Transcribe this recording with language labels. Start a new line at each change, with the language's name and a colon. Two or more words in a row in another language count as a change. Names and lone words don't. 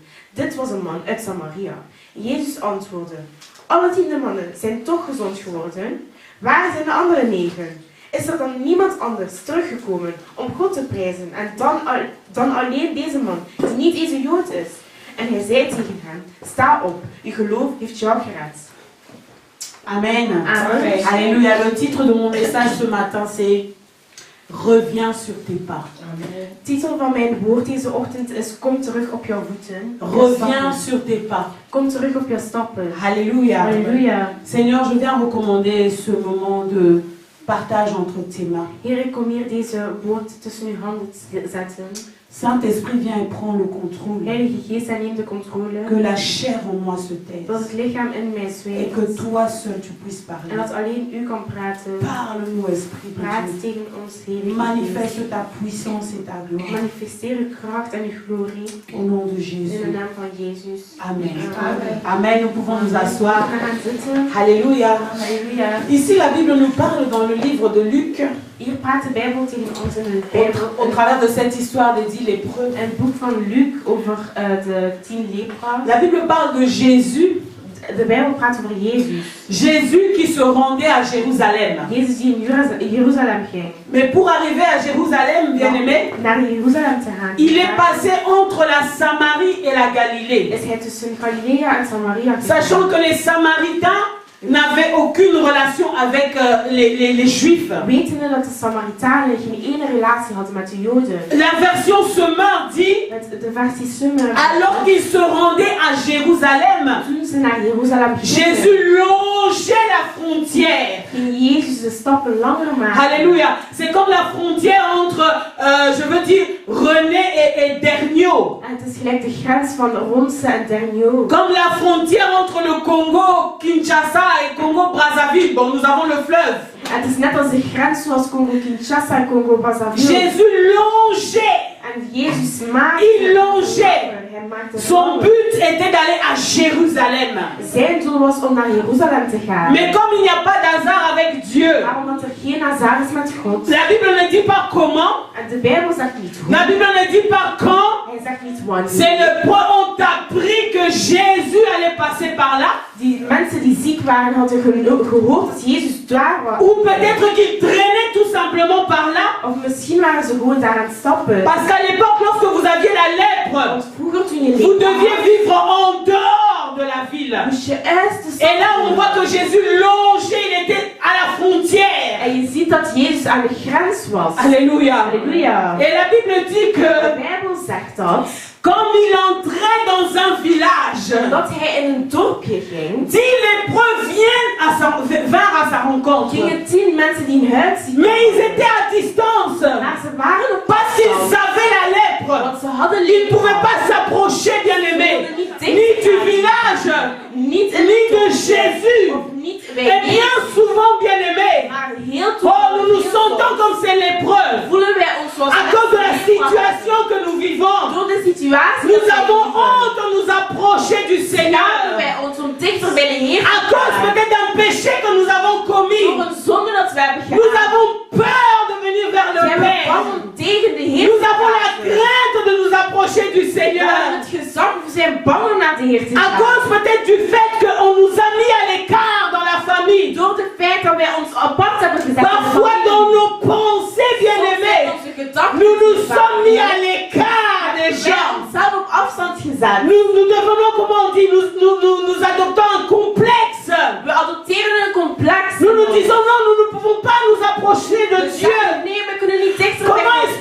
Dutch: Dit was een man uit Samaria. Jezus antwoordde, alle 10 mannen zijn toch gezond geworden? Waar zijn de andere 9? Is er dan niemand anders teruggekomen om God te prijzen en dan alleen deze man, die niet deze Jood is? En hij zei tegen hem, sta op, je geloof heeft jou gered. Amen. Amen.
French: Alléluia. Le titre de mon message ce matin, c'est reviens sur tes pas.
Dutch: De titel van mijn woord deze ochtend is, kom terug op jouw voeten.
French: Reviens sur tes pas.
Dutch: Kom terug op jouw stappen.
French: Alléluia.
Dutch: Halleluja.
French: Seigneur, je viens recommander ce moment de partage entre tes mains.
Dutch: Heer, ik kom hier deze woord tussen uw handen zetten.
French: Saint-Esprit, viens et prends le contrôle.
Dutch: Heilige Geest, hij neemt de controle.
French: Que la chair en moi se taise.
Dutch: Dat het lichaam in mij
French: Et
Dutch: zwijgt.
French: que toi seul tu puisses
Dutch: En
French: parler.
Dutch: dat alleen u kan praten.
French: Parle-nous, Esprit de
Dutch: Praat
French: Dieu.
Dutch: tegen ons, Heilige
French: Manifeste
Dutch: Geest.
French: ta puissance et ta gloire.
Dutch: Manifesteer uw kracht en uw glorie.
French: Au nom de
Dutch: In de
French: Jésus.
Dutch: naam van Jezus. Amen. Amen. Amen.
French: Nous pouvons nous asseoir.
Dutch: We gaan zitten.
French: Alléluia.
Dutch: Halleluja.
French: Ici, la Bible nous parle dans le livre de Luc,
Dutch: Hier praat de Bijbel tegen ons in de
French: au
Dutch: Bijbel.
French: travers de cette histoire des 10 lépreux.
Dutch: Een boek van Luc over de 10 lepra.
French: La Bible parle de Jésus.
Dutch: De Bijbel praat over Jezus.
French: Jésus qui se rendait à Jérusalem.
Dutch: Jezus die in Jeruzalem ging.
French: Mais pour arriver à Jérusalem, bien-aimé,
Dutch: Naar Jeruzalem te gaan.
French: il est passé entre la Samarie et la Galilée.
Dutch: Is hij tussen Galilea en Samaria gegaan.
French: Sachant que les Samaritains n'avaient aucune relation avec les Juifs.
Dutch: Wetende dat de Samaritanen geen ene relatie hadden met de Joden.
French: La version Semeur dit,
Dutch: Met de versie Summer.
French: alors qu'il se rendait à Jérusalem,
Dutch: Toen ze naar Jeruzalem gingen,
French: Jésus longeait la frontière.
Dutch: ging Jezus de stappen langer maken.
French: Alléluia. C'est comme la frontière entre, je veux dire, René et Dernio.
Dutch: En het is gelijk de grens van Ronse en Dernio.
French: Comme la frontière entre le Congo, Kinshasa et Congo-Brazzaville. Bon, nous avons le fleuve.
Dutch: Het is net als de grens zoals Congo-Kinshasa en Congo-Brazzaville.
French: Jésus longeait.
Dutch: En Jezus maakte.
French: Il longeait.
Dutch: Hij maakte
French: Son but était d'aller à Jérusalem.
Dutch: Zijn doel was om naar Jeruzalem te gaan.
French: Mais comme il n'y a pas d'hasard avec Dieu,
Dutch: Maar omdat er geen hasard is met God.
French: la Bible ne dit pas comment,
Dutch: En de Bijbel zegt niet hoe.
French: la Bible ne dit pas quand.
Dutch: Hij zegt niet wanneer.
French: C'est le point où on appris que Jésus allait passer par là.
Dutch: Die mensen die ziek waren hadden gehoord dat Jezus daar was.
French: Ou peut-être qu'il traînait tout simplement par là.
Dutch: Of misschien waren ze gewoon daar aan het stappen.
French: Parce qu'à l'époque, lorsque vous aviez la lèpre,
Dutch: Want vroeger toen je
French: vous
Dutch: leefde,
French: deviez vivre en dehors de la ville.
Dutch: moest je eerst de
French: Et là, on voit que Jésus longeait, il était à la frontière.
Dutch: En je ziet dat Jezus aan de grens was.
French: Alléluia.
Dutch: Halleluja.
French: Et la Bible dit
Dutch: De
French: que
Dutch: Bijbel zegt dat.
French: comme il entrait dans un village,
Dutch: Dat hij in een dorpje ging.
French: 10 lépreux vinrent à sa rencontre.
Dutch: Gingen 10 mensen die een huidziekte
French: Mais ils étaient à distance.
Dutch: Maar ze waren op
French: Parce qu'ils
Dutch: afstand.
French: avaient la lèpre.
Dutch: Want ze hadden
French: Ils ne pouvaient pas s'approcher, bien aimé, ni du village,
Dutch: Niet in
French: ni de Jésus.
Dutch: Of niet
French: Et
Dutch: bij
French: bien souvent, bien aimé,
Dutch: Maar heel
French: oh, nous nous sentons comme ces lépreux.
Dutch: voelen wij ons zoals
French: À cause de la situation que nous vivons,
Dutch: Door de situatie
French: nous
Dutch: dat wij
French: avons
Dutch: leven,
French: honte de nous approcher du
Dutch: schamen
French: Seigneur.
Dutch: wij ons om dichter bij de Heer
French: À
Dutch: te
French: cause
Dutch: gaan.
French: peut-être d'un péché que nous avons
Dutch: Door
French: commis,
Dutch: een zonde dat wij hebben
French: nous
Dutch: gedaan.
French: avons peur de venir vers le
Dutch: Wij hebben
French: Père.
Dutch: bang om tegen de Heer
French: Nous
Dutch: te
French: avons la
Dutch: gaan.
French: crainte de nous approcher du
Dutch: We hebben
French: Seigneur.
Dutch: het gezag, we zijn bang om naar de Heer te
French: À
Dutch: gaan.
French: cause peut-être du fait qu'on nous a mis à l'écart dans la famille.
Dutch: Door het feit dat wij ons apart hebben gezet.
French: Parfois dans nos pensées, bien-aimés,
Dutch: Onze gedachten
French: nous nous
Dutch: zijn
French: sommes mis à
Dutch: veranderd.
French: l'écart des
Dutch: Wij
French: gens.
Dutch: onszelf op afstand gezet.
French: Nous devenons, comment on dit, nous adoptons un complexe.
Dutch: We adopteren een complex.
French: Nous nous disons non, nous ne pouvons pas nous approcher de Dieu.
Dutch: Nee, we kunnen niet dichter bij
French: Comment